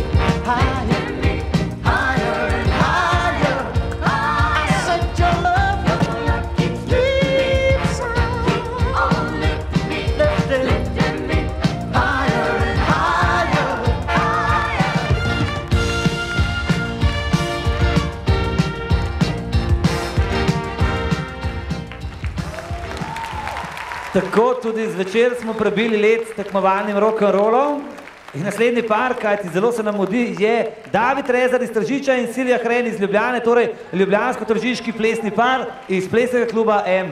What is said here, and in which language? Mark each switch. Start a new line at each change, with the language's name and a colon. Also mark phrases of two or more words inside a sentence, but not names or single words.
English: Higher, higher and higher. I said your love keeps on lifting me, lifting me higher and higher, higher.
Slovenian: Tako tudi zvečer smo prebili led s tekmovalnim rock'n'rollom. In naslednji par, kajti zelo se nam mudi, je David Rezar iz Tržiča in Silja Hren iz Ljubljane, torej ljubljansko-tržiški plesni par iz plesnega kluba M.